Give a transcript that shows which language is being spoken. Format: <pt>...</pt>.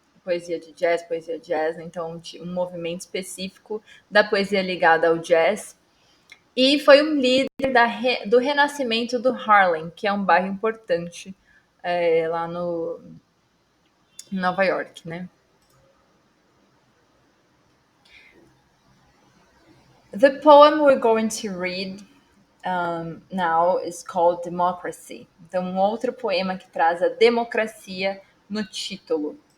<pt>poesia jazz, né? Então um movimento específico da poesia ligada ao jazz. E foi um líder do renascimento do Harlem, que é um bairro importante lá no em Nova York, né?</pt> <en>The poem we're going to read now is called Democracy.</en> <pt>Então, um outro poema que traz a democracia no título.</pt>